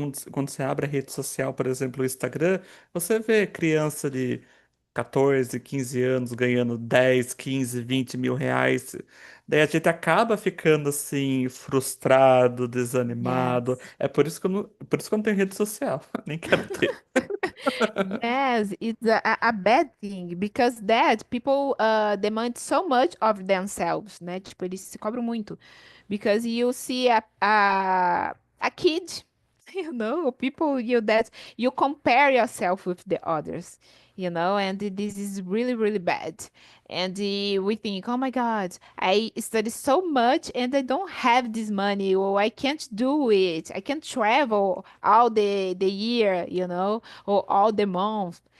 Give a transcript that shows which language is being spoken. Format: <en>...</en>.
<pt>Quando você abre a rede social, por exemplo, o Instagram, você vê criança de 14, 15 anos ganhando 10, 15, 20 mil reais. Daí a gente acaba ficando assim, frustrado, desanimado.</pt> <en>yes.</en> <pt>É por isso por isso que eu não tenho rede social. Nem quero ter.</pt> <en>Yes, it's a bad thing because that people demand so much of themselves, né?</en> <pt>Tipo, eles se cobram muito.</pt> <en>Because you see a kid. People you that you compare yourself with the others, and this is really, really bad. And we think, oh my God, I study so much and I don't have this money, or I can't do it. I can't travel all the year, or all the month.</en>